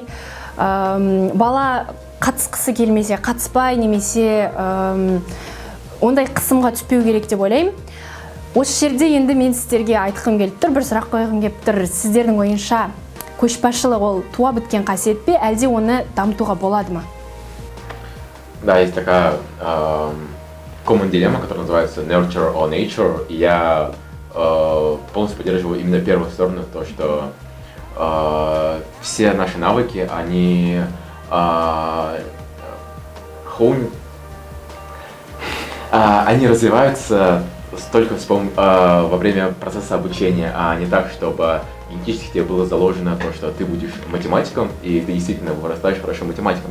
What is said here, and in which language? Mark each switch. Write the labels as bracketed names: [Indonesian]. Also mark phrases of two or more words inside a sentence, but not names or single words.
[Kazakh] Бала қатысқысы келмесе қатыспай, немесе ондай қысымға түспеу керек деп ойлаймын. Осы жерде енді мен сіздерге айтқым келіп тұр, бір сұрақ қойғым келіп тұр. Сіздердің ойынша көшбасшылық ол туа біткен қасиет пе, әлде оны дамытуға болады ма? [Russian] Да, есть такая common дилемма, которая называется [English] nurture or nature. [Russian] И я полностью поддерживаю именно первую сторону, то, что все наши навыки, они развиваются только во время процесса обучения, а не так, чтобы генетически тебе было заложено то, что ты будешь математиком, и ты действительно вырастаешь хорошим математиком.